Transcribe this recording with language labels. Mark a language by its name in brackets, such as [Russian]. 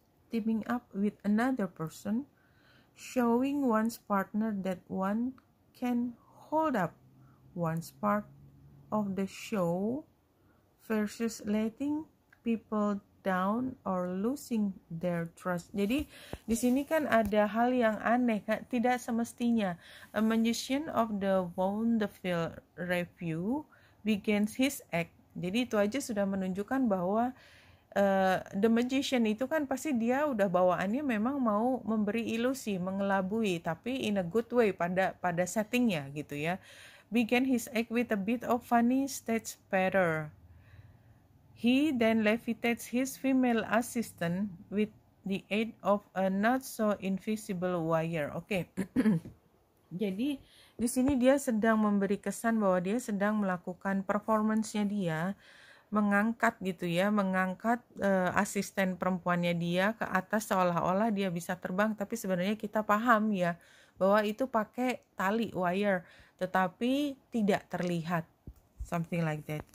[English] Teaming up with another person, showing one's partner that one can hold up one's part of the show versus letting people down or losing their trust. [Indonesian] Jadi di sini kan ada hal yang aneh, tidak semestinya. [English] A magician of the vaudeville review begins his act. [Indonesian] Jadi itu aja sudah menunjukkan bahwa the magician itu kan pasti dia udah bawaannya memang mau memberi ilusi, mengelabui, tapi [English] in a good way [Indonesian] pada settingnya gitu ya. [English] Began his act with a bit of funny stage patter. He then levitates his female assistant with the aid of a not so invisible wire. Oke. [Indonesian] Jadi di sini dia sedang memberi kesan bahwa dia sedang melakukan performance-nya dia, mengangkat gitu ya, mengangkat asisten perempuannya dia ke atas seolah-olah dia bisa terbang, tapi sebenarnya kita paham ya bahwa itu pakai tali wire, tetapi tidak terlihat, [English] something like that.